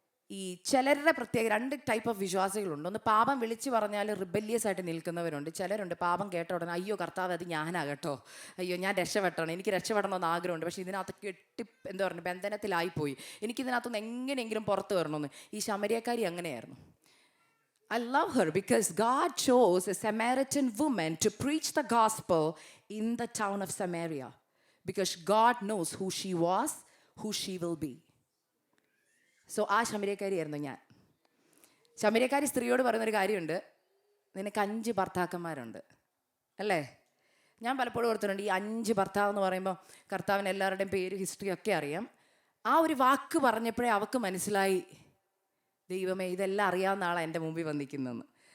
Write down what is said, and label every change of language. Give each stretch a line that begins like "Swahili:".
Malayalam: ഈ ചിലരുടെ പ്രത്യേക 2 ടൈപ്പ് ഓഫ് വിശ്വാസികളുണ്ട്. ഒന്ന് പാപം വിളിച്ച് പറഞ്ഞാൽ റിബല്യസ് ആയിട്ട് നിൽക്കുന്നവരുണ്ട്. ചിലരുണ്ട് പാപം കേട്ട ഉടനെ, അയ്യോ കർത്താവ് അത് ഞാനാകട്ടോ, അയ്യോ ഞാൻ രക്ഷപ്പെടണം, എനിക്ക് രക്ഷപ്പെടണമെന്ന് ആഗ്രഹമുണ്ട്, പക്ഷേ ഇതിനകത്ത് ബന്ധനത്തിലായിപ്പോയി, എനിക്കിതിനകത്തുനിന്ന് എങ്ങനെയെങ്കിലും പുറത്ത് വരണമെന്ന്. ഈ ശമര്യക്കാരി അങ്ങനെയായിരുന്നു.
English: I love her because God chose a Samaritan woman to preach the gospel in the town of Samaria, because God knows who she was, who she will be.
Malayalam: So ആ ശമര്യക്കാരിയായിരുന്നു ഞാൻ. ശമര്യക്കാരി സ്ത്രീയോട് പറയുന്നൊരു കാര്യമുണ്ട്, നിനക്ക് 5 ഭർത്താക്കന്മാരുണ്ട് അല്ലേ? ഞാൻ പലപ്പോഴും ഓർത്തിട്ടുണ്ട്, ഈ 5 ഭർത്താവ് എന്ന് പറയുമ്പോൾ കർത്താവിന് എല്ലാവരുടെയും പേര്, ഹിസ്റ്ററി ഒക്കെ അറിയാം. ആ ഒരു വാക്ക് പറഞ്ഞപ്പോഴേ അവൾക്ക് മനസ്സിലായി, ദൈവമേ, ഇതെല്ലാം അറിയാവുന്ന ആളാണ് എൻ്റെ മുമ്പിൽ വന്നിരിക്കുന്നതെന്ന്.